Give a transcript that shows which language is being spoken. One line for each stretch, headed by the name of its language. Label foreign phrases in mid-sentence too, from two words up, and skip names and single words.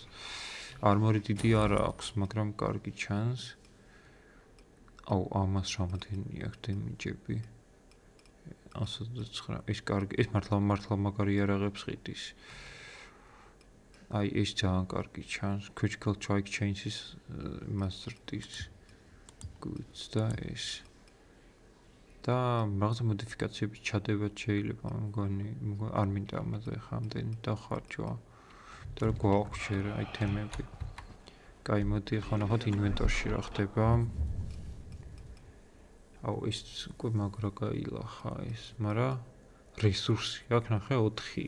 Georgian: არმორი დიდი არ აქვს, მაგრამ კარგი ჩანს. ამას რამდენი აქვს დემიჯები? 129. ეს კარგი, ეს მართლა მაგარი იარაღებს ყიდის. აი ეს ძალიან კარგი ჩანს.
English: Critical strike changes masterpiece.
Georgian: Goods და ეს. და რაღაცა მოდიფიკაციები ჩადებათ შეიძლება, მგონი არ მინდა ამაზე ხამდენი დახარჯვა. და გვაქვს შე აიტემები. კაი, მოდი ახლა ნახოთ ინვენტორში რა ხდება. ეს უკვე მაგრა გაილახა ეს, მაგრამ რესურსი აქ ნახე 4.